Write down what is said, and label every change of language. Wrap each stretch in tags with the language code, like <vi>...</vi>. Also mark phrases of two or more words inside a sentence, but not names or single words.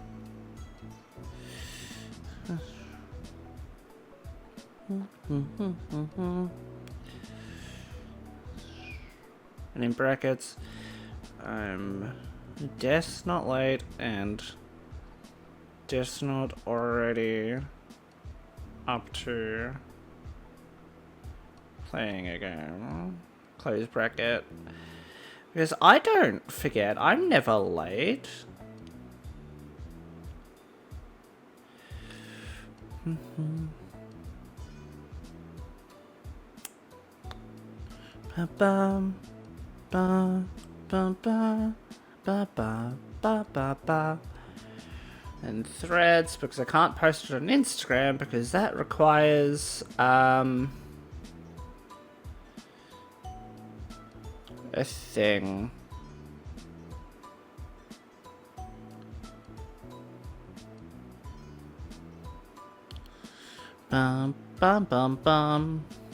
<en>And in brackets, I'm death not late and death not already up to playing a game. Close bracket. Because I don't forget, I'm never late. Ba bum ba ba ba ba ba ba ba ba. And threads, because I can't post it on Instagram because that requires a thing. Bum bum bum bum.</en>